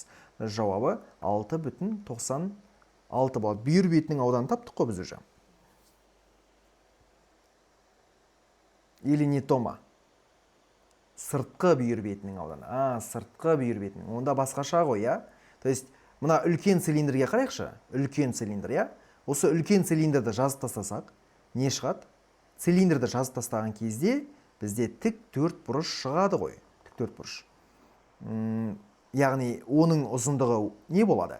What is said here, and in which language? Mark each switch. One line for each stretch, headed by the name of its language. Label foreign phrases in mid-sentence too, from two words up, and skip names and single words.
Kazakh: Жауабы 6,96 болады. Бүйір бетінің ауданы таптық қой біз уже.
Russian: или не тома?
Kazakh: Сыртқы бүйір бетінің ауданы. Сыртқы бүйір бетінің. Онда басқаша ғой,
Russian: я? То есть,
Kazakh: мына үлкен цилиндрге қарайықшы. Үлкен цилиндр, я? Осы үлкен цилиндрді жазып тастасақ, не шығады? Цилиндрді жазып тастаған кезде бізде тік төрт бұрыш шығады ғой. Тік төрт бұрыш. Яғни, оның ұзындығы не болады?